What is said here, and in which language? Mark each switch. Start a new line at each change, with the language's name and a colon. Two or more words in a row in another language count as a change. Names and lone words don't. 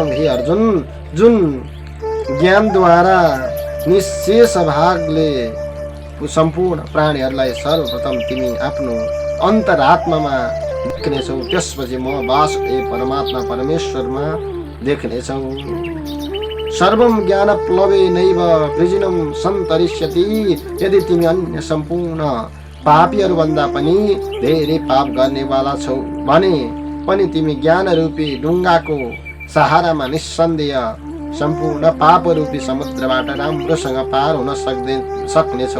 Nepali: हे अर्जुन, जुन ज्ञानद्वारा निशेष भागले सम्पूर्ण प्राणीहरूलाई सर्वप्रथम तिमी आफ्नो अन्तरात्मामा देख्नेछौ, त्यसपछि म वासुदेव परमात्मा परमेश्वरमा देख्नेछौ।
Sanskrit: सर्वं ज्ञान प्लवे नैव वृजिनं सन्तरिष्यति।
Nepali: यदि तिमी अन्य सम्पूर्ण पापीहरूभन्दा पनि धेरै पाप गर्नेवाला छौ भने पनि तिमी ज्ञान रूपी ढुङ्गाको सहारामा निस्सन्देह सम्पूर्ण पापरूपी समुद्रबाट राम्रोसँग पार हुन सक्नेछौ।